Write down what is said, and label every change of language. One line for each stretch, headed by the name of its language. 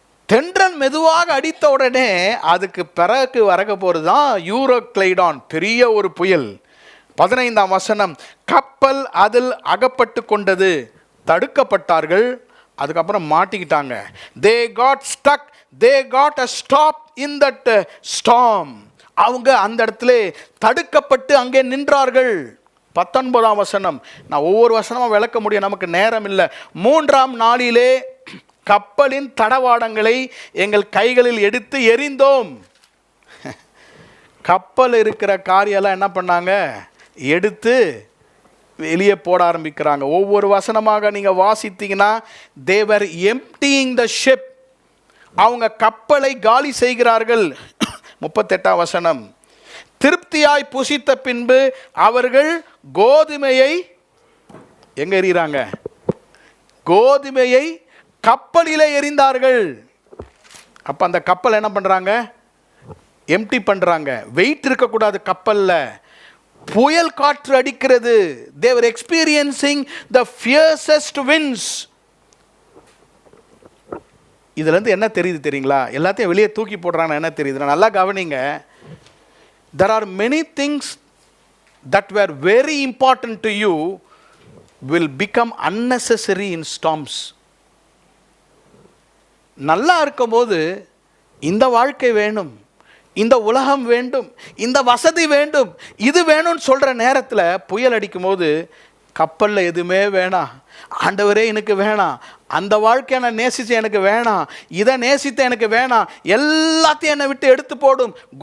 Tamil: தென்றல் மெதுவாக அடித்த உடனே அதுக்கு பிறகு வரக போகிறது தான் யூரோக்ளைடான், பெரிய ஒரு புயல். 15ஆம் வசனம், கப்பல் அதில் அகப்பட்டு கொண்டது, தடுக்கப்பட்டார்கள், அதுக்கப்புறம் மாட்டிக்கிட்டாங்க.
English: they got stuck, they got a stop in that storm.
Tamil: அவங்க அந்த இடத்துல தடுக்கப்பட்டு அங்கே நின்றார்கள். 19ஆம் வசனம், நான் ஒவ்வொரு வசனமாக விளக்க முடியும், நமக்கு நேரம் இல்லை. 3ஆம் நாளிலே கப்பலின் தடவாடங்களை எங்கள் கைகளில் எடுத்து எறிந்தோம். கப்பல் இருக்கிற காரியெல்லாம் என்ன பண்ணாங்க? எடுத்து வெளியே போட ஆரம்பிக்கிறாங்க. ஒவ்வொரு வசனமாக நீங்கள் வாசித்தீங்கன்னா,
English: they were emptying the ship,
Tamil: அவங்க கப்பலை காலி செய்கிறார்கள். 38ஆம் வசனம், திருப்தியாய் புசித்த பின்பு அவர்கள் கோதுமையை எங்க எறிகிறாங்க? கோதுமையை கப்பலிலே எறிந்தார்கள். அப்போ அந்த கப்பல் என்ன பண்ணுறாங்க? எம்டி பண்ணுறாங்க. வெயிட் இருக்கக்கூடாது கப்பலில். புயல் காற்று அடிக்கிறது.
English: they were experiencing the fiercest winds.
Tamil: இதுலேருந்து என்ன தெரியுது தெரியுங்களா? எல்லாத்தையும் வெளியே தூக்கி போடுறாங்க. என்ன தெரியுது? நல்லா கவனிங்க.
English: there are many things that were very important to you will become unnecessary in storms.
Tamil: நல்லா இருக்கும்போது இந்த வாழ்க்கை வேணும், இந்த உலகம் வேண்டும், இந்த வசதி வேண்டும், இது வேணும்னு சொல்கிற நேரத்தில் புயல் அடிக்கும் போது கப்பலில் எதுவுமே வேணாம், ஆண்டவரே எனக்கு வேணாம், அந்த வாழ்க்கையை நான் நேசித்த எனக்கு வேணாம், இதை நேசித்த எனக்கு வேணாம், எல்லாத்தையும் என்னை விட்டு எடுத்து போடும்.